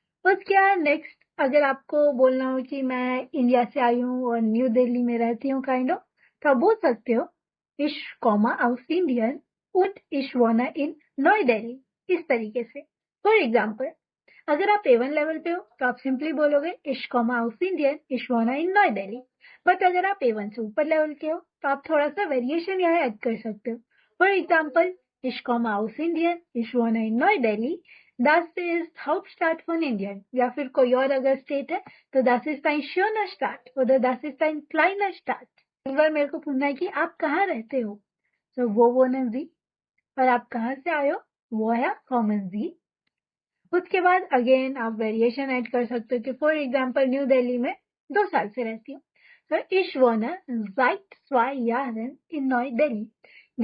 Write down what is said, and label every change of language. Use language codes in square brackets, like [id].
[hi] उसके बाद नेक्स्ट अगर आपको बोलना हो कि मैं इंडिया से आई हूँ और न्यू दिल्ली में रहती हूँ काइंड ऑफ, तो आप बोल सकते हो [de] ich komme aus Indien und ich wohne in नई दिल्ली। [hi] इस तरीके से। फॉर एग्जाम्पल अगर आप A1 लेवल पे हो तो आप सिंपली बोलोगे [de] ich komme aus Indien, ich wohne in नई दिल्ली। [hi] बट अगर आप A1 से ऊपर लेवल के हो तो आप थोड़ा सा वेरिएशन यहाँ ऐड कर सकते हो। For example [de] ich komme aus Indien, ich wohne in नई दिल्ली, das ist Hauptstadt von Indien। [hi] या फिर कोई और अगर स्टेट है तो [de] das ist ein schöner Stadt oder das ist ein kleiner Stadt। [hi] एक बार मेरे को पूछना है कि आप कहाँ रहते हो, तो वो [de] wohnen Sie। [hi] और आप कहाँ से आए हो, [de] woher kommen Sie। [hi] उसके बाद अगेन आप वेरिएशन ऐड कर सकते हो कि फॉर एग्जाम्पल न्यू दिल्ली में 2 साल से रहती हूँ, तो [de] ich wohne seit 2 Jahren in नई दिल्ली।